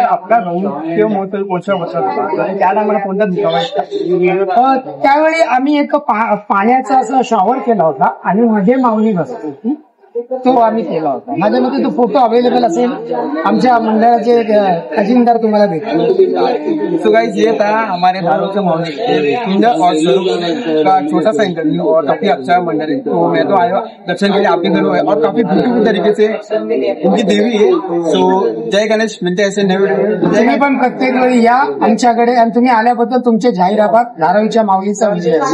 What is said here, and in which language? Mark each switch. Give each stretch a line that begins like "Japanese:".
Marathi: आपला महोत्सव कोणत्या वर्षात होता आणि त्या टायमाला कोणता दुखावा? त्यावेळी आम्ही एक पाण्याचा असं शॉवर केला होता आणि मध्ये माऊली बसत होती, तो आम्ही केला होता. माझ्यामध्ये तो फोटो अवेलेबल असेल, आमच्या मंडळाचे खजिनदार तुम्हाला भेटतील.
Hindi: सो गाइस, ये था हमारे धारावी के मोहल्ले और स्वरूप का छोटा सा इंटरव्यू और काफी अच्छा मंडल है. तो मैं तो आया दर्शन के लिए आपके घर है और काफी ब्यूटीफुल तरीके से उनकी देवी है. सो जय गणेश, मिलते ऐसे नए वीडियो.
Marathi: तुम्ही पण प्रत्येक वेळी या आमच्याकडे आणि तुम्ही आल्याबद्दल तुमचे जाहीर आभार. धारावीच्या माऊलीचा विजय.